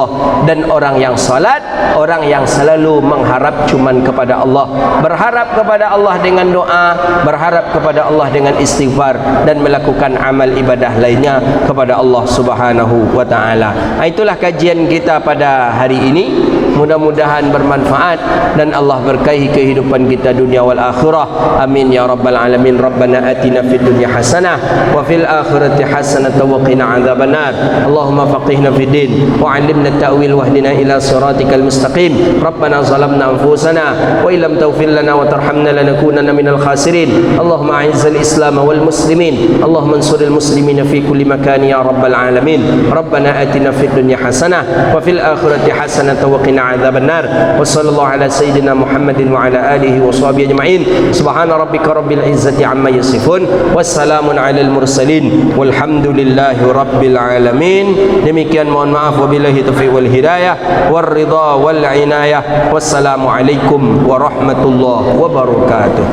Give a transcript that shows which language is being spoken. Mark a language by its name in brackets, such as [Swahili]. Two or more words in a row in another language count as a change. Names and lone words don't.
[Indonesian] Dan orang yang salat, orang yang selalu mengharap cuman kepada Allah, berharap kepada Allah dengan doa, berharap kepada Allah dengan istighfar, dan melakukan amal ibadah lainnya kepada Allah [Arabic] سبحانه وتعالى. [Indonesian] Itulah kajian kita pada hari ini. Mudah-mudahan bermanfaat dan Allah berkahi kehidupan kita [Arabic] الدنيا والآخرة. آمين يا رب العالمين. ربنا آتنا في الدنيا حسنة وفي الآخرة حسنة وقنا عذاب النار. اللهم فقهنا في الدين وعلمنا التأويل واهدنا إلى صراطك المستقيم. ربنا ظلمنا أنفسنا وإن لم تغفر لنا وترحمنا لنكونن من الخاسرين. اللهم أعز الإسلام والمسلمين. اللهم انصر المسلمين في كل مكان يا رب العالمين. ربنا آتنا في الدنيا حسنة وفي الآخرة حسنة وقنا عذاب النار. وصلى الله على سيدنا محمد وعلى آله وصحبه أجمعين. سبحان ربك رب العزة عما يصفون. وسلام على المرسلين. والحمد لله رب العالمين. [Indonesian] Demikian, mohon maaf, [Arabic] وبالله التوفيق والهداية والرضا والعناية. والسلام عليكم ورحمة الله وبركاته.